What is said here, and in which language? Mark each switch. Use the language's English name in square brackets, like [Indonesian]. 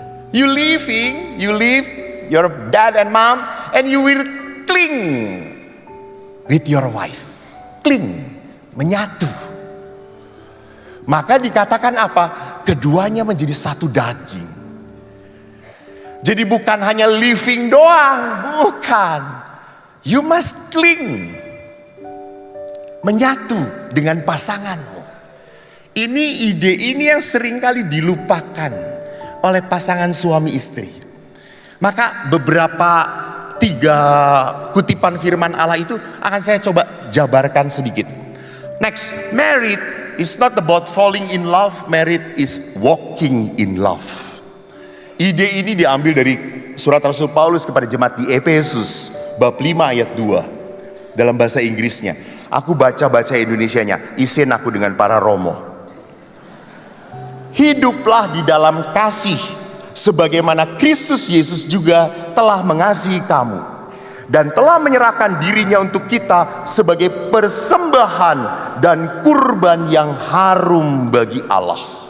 [English] You live your dad and mom, and you will cling with your wife. [Indonesian] Cling, menyatu. Maka dikatakan apa? Keduanya menjadi satu daging. Jadi bukan hanya living doang, bukan. [English] You must cling. [Indonesian] Menyatu dengan pasanganmu. Ide ini yang seringkali dilupakan oleh pasangan suami istri. Maka beberapa 3 kutipan firman Allah itu akan saya coba jabarkan sedikit. [English] Next, married is not about falling in love, married is walking in love. [Indonesian] Ide ini diambil dari surat Rasul Paulus kepada jemaat di Efesus bab 5 ayat 2 dalam bahasa Inggrisnya. Aku baca Indonesianya, isin aku dengan para romo. Hiduplah di dalam kasih sebagaimana Kristus Yesus juga telah mengasihi kamu dan telah menyerahkan dirinya untuk kita sebagai persembahan dan kurban yang harum bagi Allah.